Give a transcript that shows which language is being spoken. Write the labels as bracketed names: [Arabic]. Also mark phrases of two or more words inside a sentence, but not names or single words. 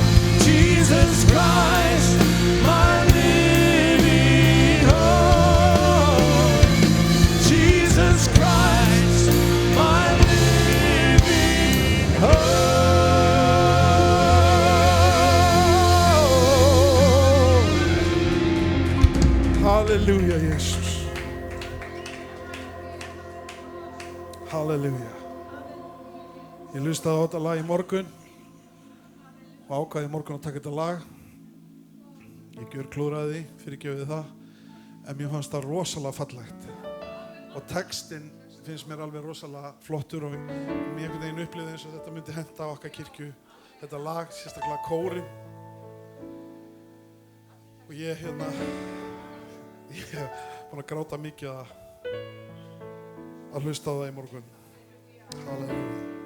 [English] Jesus Christ, my living hope. Jesus Christ, my living hope. Hallelujah, Jesus. [Icelandic] Halleluja. Ég hlustaði á þetta lag í morgun og ákvaði í morgun að taka þetta lag. Ég gjörklúðraði því, fyrirgefið það, en mér fannst það rosalega fallegt. Og textinn finnst mér alveg rosalega flottur og mér einhvern veginn upplifði eins og þetta myndi henta á okkar kirkju. Þetta lag, sérstaklega kórinn. Og ég er búinn að gráta mikið að hlusta á það í morgun. Halleluja.